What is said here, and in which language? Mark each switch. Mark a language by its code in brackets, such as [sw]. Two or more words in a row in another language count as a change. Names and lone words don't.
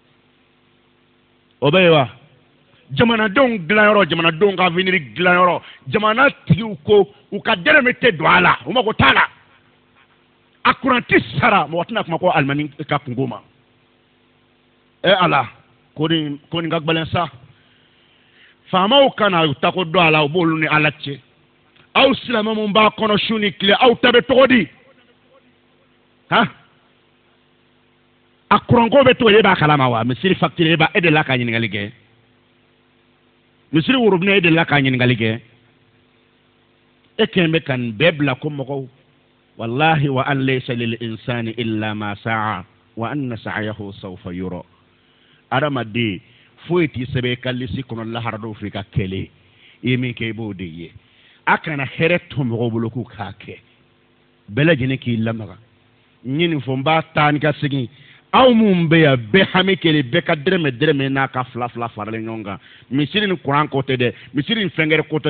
[bm] o bɛ ye wa jamanadenw dilanyɔrɔ jamanadenw ka avenir dilanyɔrɔ jamana tigiw ko u ka dɛrɛmɛ tɛ don a la u mago t'a la a kuranti sara mɔgɔ tɛna kuma ko alimami ka kungo ma ala ko nin ka gbɛlɛn sa faamaw kana u tako dɔn a la u b'olu ni ala cɛ aw silamɛ mun b'a kɔnɔ su ni tile aw ta bɛ cogo di han a kuranko bɛ cogo di e b'a kalama wa misiri facture e de la ka ɲininkali kɛ misiri worobinɛ e de la ka ɲininkali kɛ e kɛn bɛ ka nin bɛɛ bila ko mɔgɔw wallahi [ar] وأن ليس للإنسان إلا ما سعى وأن سعيه سوف يرى [bm] adamaden foyi t'i sɛbɛn i ka lisi kɔnɔ lahara dɔw fɛ i ka kɛlɛ i ye min kɛ i b'o de ye a kana hɛrɛ to mɔgɔw bolo k'u k'a kɛ bɛɛ lajɛlen k'i lamaga n ye nin fɔ n b'a taa ni ka segin aw mun bɛ yan bɛɛ hami kelen bɛɛ ka dɛrɛmɛ n'a ka fila faralen ɲɔgɔn kan misiri ni kuran ko tɛ dɛ misiri ni fɛnkɛrɛ ko tɛ